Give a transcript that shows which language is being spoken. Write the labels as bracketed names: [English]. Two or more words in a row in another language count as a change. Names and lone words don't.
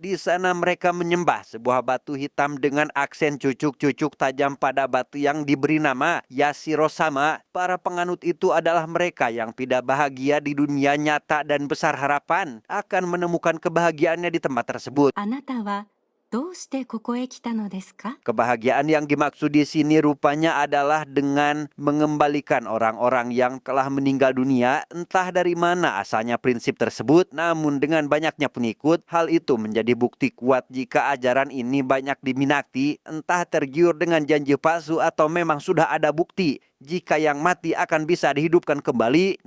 [Indonesian] Di sana mereka menyembah sebuah batu hitam dengan aksen cucuk-cucuk tajam pada batu yang diberi nama Yashiro-sama. Para penganut itu adalah mereka yang tidak bahagia di dunia nyata dan besar harapan akan menemukan kebahagiaannya di tempat tersebut. [Japanese] あなたはどうしてここへ来たのですか? [Indonesian] Kebahagiaan yang dimaksud di sini rupanya adalah dengan mengembalikan orang-orang yang telah meninggal dunia. Entah dari mana asalnya prinsip tersebut, namun dengan banyaknya pengikut, hal itu menjadi bukti kuat jika ajaran ini banyak diminati. Entah tergiur dengan janji palsu atau memang sudah ada bukti jika yang mati akan bisa dihidupkan kembali.